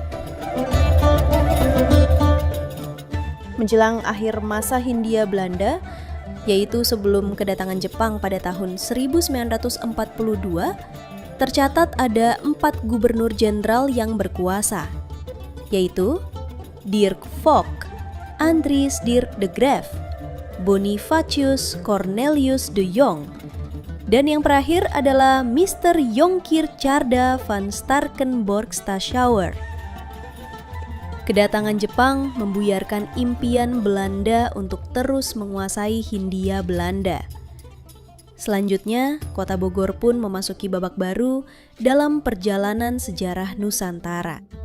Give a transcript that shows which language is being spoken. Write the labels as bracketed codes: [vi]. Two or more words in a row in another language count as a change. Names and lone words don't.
[id] Menjelang akhir masa Hindia Belanda, yaitu sebelum kedatangan Jepang pada tahun 1942, tercatat ada 4 gubernur jenderal yang berkuasa, yaitu Dirk Vogt, Andries Dirk de Graaf, Bonifacius Cornelius de Jong, dan yang terakhir adalah Mr. Jonkheer Tjarda van Starkenborgh-Stachauer. Kedatangan Jepang membuyarkan impian Belanda untuk terus menguasai Hindia Belanda. Selanjutnya, kota Bogor pun memasuki babak baru dalam perjalanan sejarah Nusantara.